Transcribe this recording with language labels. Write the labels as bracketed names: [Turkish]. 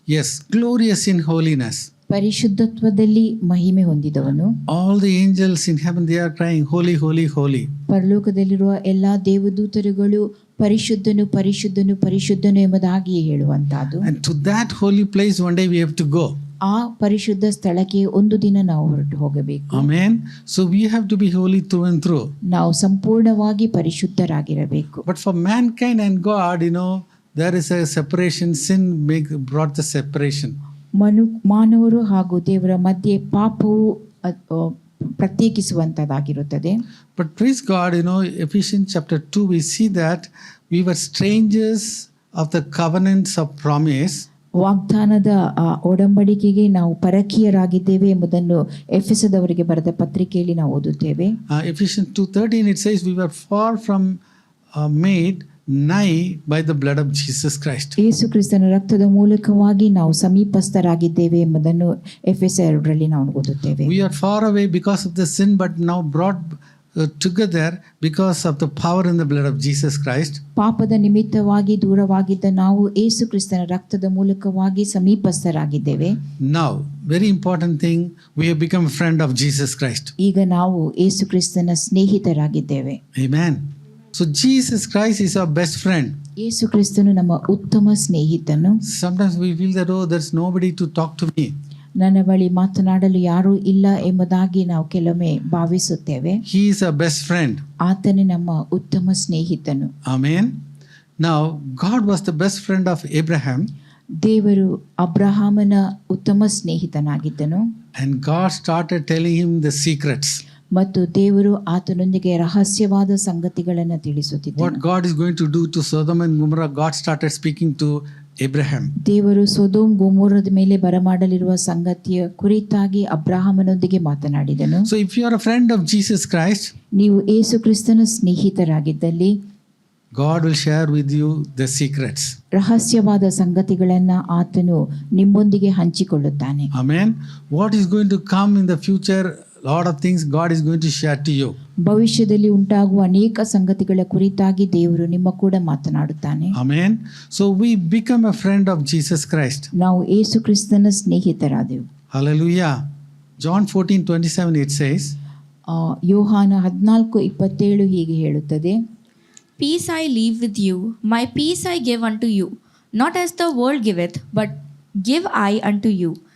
[English] Yes, glorious in holiness. [Kannada] ಪರಿಶುದ್ಧತ್ವದಲ್ಲಿ ಮಹಿಮೆ ಹೊಂದಿದವನು. [English] All the angels in heaven, they are crying, holy, holy, holy. [Kannada] ಪರಲೋಕದಲ್ಲಿರುವ ಎಲ್ಲಾ ದೇವದೂತರುಗಳು ಪರಿಶುದ್ಧನು ಪರಿಶುದ್ಧನು ಪರಿಶುದ್ಧನು ಎಂಬುದಾಗಿ ಹೇಳುವಂತಹದ್ದು. [English] And to that holy place one day we have to go. [Kannada] ಆ ಪರಿಶುದ್ಧ ಸ್ಥಳಕ್ಕೆ ಒಂದು ದಿನ ನಾವು ಹೊರಟು ಹೋಗಬೇಕು. [English] Amen. So we have to be holy through and through. [Kannada] ನಾವು ಸಂಪೂರ್ಣವಾಗಿ ಪರಿಶುದ್ಧರಾಗಿರಬೇಕು. [English] But for mankind and God, there is a separation. Sin brought the separation. [Kannada] ಮಾನವರು ಹಾಗೂ ದೇವರ ಮಧ್ಯೆ ಪಾಪವು ಪ್ರತ್ಯೇಕಿಸುವಂತದ್ದಾಗಿರುತ್ತದೆ. [English] But praise God, Ephesians chapter 2, we see that we were strangers of the covenants of promise. [Kannada] ವಾಗ್ದಾನದ ಒಡಂಬಡಿಕೆಗೆ ನಾವು ಪರಕೀಯರಾಗಿದ್ದೇವೆ ಎಂಬುದನ್ನು ಎಫೆಸದವರಿಗೆ ಬರೆದ ಪತ್ರಿಕೆಯಲ್ಲಿ ನಾವು ಓದುತ್ತೇವೆ. [English] Ephesians 2:13 it says we were far from made nigh by the blood of Jesus Christ. [Kannada] ಯೇಸು ಕ್ರಿಸ್ತನ ರಕ್ತದ ಮೂಲಕವಾಗಿ ನಾವು ಸಮೀಪಸ್ಥರಾಗಿದ್ದೇವೆ ಎಂಬುದನ್ನು ಎಫೆಸ 2ರಲ್ಲಿ ನಾವು ಓದುತ್ತೇವೆ. [English] We are far away because of the sin, but now brought together because of the power in the blood of Jesus Christ. [Kannada] ಪಾಪದ ನಿಮಿತ್ತವಾಗಿ ದೂರವಾಗಿದ್ದ ನಾವು ಯೇಸು ಕ್ರಿಸ್ತನ ರಕ್ತದ ಮೂಲಕವಾಗಿ ಸಮೀಪಸ್ಥರಾಗಿದ್ದೇವೆ. [English] Now, very important thing, we have become a friend of Jesus Christ. [Kannada] ಈಗ ನಾವು ಯೇಸು ಕ್ರಿಸ್ತನ ಸ್ನೇಹಿತರಾಗಿದ್ದೇವೆ. [English] Amen. So Jesus Christ is our best friend. [Kannada] ಯೇಸು ಕ್ರಿಸ್ತನು ನಮ್ಮ ಉತ್ತಮ ಸ್ನೇಹಿತನು. [English] Sometimes we feel that, oh, there's nobody to talk to me. [Kannada] ನನ್ನ ಬಳಿ ಮಾತನಾಡಲು ಯಾರೂ ಇಲ್ಲ ಎಂಬುದಾಗಿ ನಾವು ಕೆಲವೊಮ್ಮೆ ಭಾವಿಸುತ್ತೇವೆ. [English] He is our best friend. [Kannada] ಆತನೇ ನಮ್ಮ ಉತ್ತಮ ಸ್ನೇಹಿತನು. [English] Amen. Now, God was the best friend of Abraham. [Kannada] ದೇವರು ಅಬ್ರಹಾಮನ ಉತ್ತಮ ಸ್ನೇಹಿತನಾಗಿದ್ದನು. [English] And God started telling him the secrets. [Kannada] ಮತ್ತು ದೇವರು ಆತನೊಂದಿಗೆ ರಹಸ್ಯವಾದ ಸಂಗತಿಗಳನ್ನು ತಿಳಿಸುತ್ತಿದ್ದನು. [English] What God is going to do to Sodom and Gomorrah, God started speaking to Abraham. [Kannada] ದೇವರು Sodom ಗೊಮೋರದ ಮೇಲೆ ಬರಮಾಡಲಿರುವ ಸಂಗತಿಯ ಕುರಿತಾಗಿ ಅಬ್ರಹಾಮನೊಂದಿಗೆ ಮಾತನಾಡಿದನು. [English] So if you are a friend of Jesus Christ, [Kannada] ನೀವು ಯೇಸು ಕ್ರಿಸ್ತನ ಸ್ನೇಹಿತರಾಗಿದ್ದಲ್ಲಿ [English] God will share with you the secrets. [Kannada] ರಹಸ್ಯವಾದ ಸಂಗತಿಗಳನ್ನು ಆತನು ನಿಮ್ಮೊಂದಿಗೆ ಹಂಚಿಕೊಳ್ಳುತ್ತಾನೆ. [English] Amen. What is going to come in the future, lot of things God is going to share to you. [Kannada] ಭವಿಷ್ಯದಲ್ಲಿ ಉಂಟಾಗುವ ಅನೇಕ ಸಂಗತಿಗಳ ಕುರಿತಾಗಿ ದೇವರು ನಿಮ್ಮ ಕೂಡ ಮಾತನಾಡುತ್ತಾನೆ. [English] Amen. So we become a friend of Jesus Christ. [Kannada] ನಾವು ಯೇಸು ಕ್ರಿಸ್ತನ ಸ್ನೇಹಿತರಾದೆವು. [English] Hallelujah. John 14:27 it says, [Kannada] ಯೋಹಾನ 14:27 ಹೀಗೆ ಹೇಳುತ್ತದೆ, [English] Peace I leave with you, my peace I give unto you. Not as the world giveth, but give I unto you.